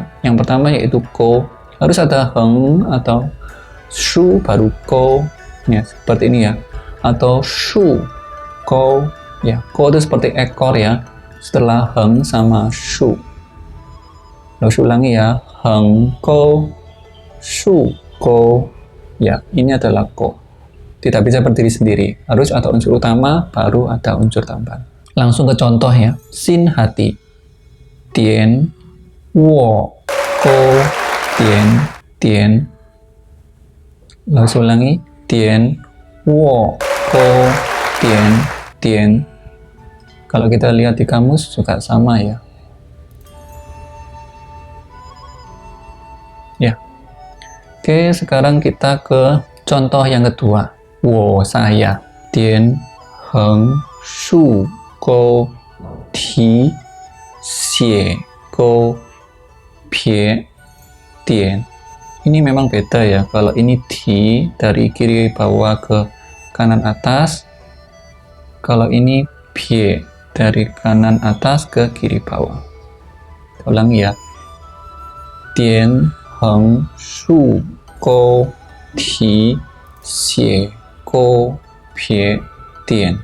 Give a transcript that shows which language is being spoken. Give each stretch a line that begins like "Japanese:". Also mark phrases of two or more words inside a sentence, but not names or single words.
Indonesian: Yang pertama yaitu ko, harus ada heng atau shu baru ko, ya seperti ini ya, atau
Chinese: 竖，钩,
Indonesian: ya ko itu seperti ekor ya, setelah heng sama shu. Lalu ulangi ya,
Chinese: 横钩，竖钩,
Indonesian: ya ini adalah ko. Tidak bisa berdiri sendiri, harus ada unsur utama baru ada unsur tambahan. Langsung ke contoh ya. Sin hati,
Chinese: 点，卧，钩，点，点.
Indonesian: Langsung ulangi,
Chinese: 点，卧，钩，点，点.
Indonesian: Kalau kita lihat di kamus juga sama ya. Ya. Oke, sekarang kita ke contoh yang kedua. Wo, saya,
Chinese: 点，横，竖，钩，提，斜，钩，撇，点.
Indonesian: Ini memang beda ya. Kalau ini ti dari kiri bawah ke kanan atas. Kalau ini pie, dari kanan atas ke kiri bawah. Ulangi ya.
Chinese: 点，横，竖，钩，提，斜，钩，撇，点.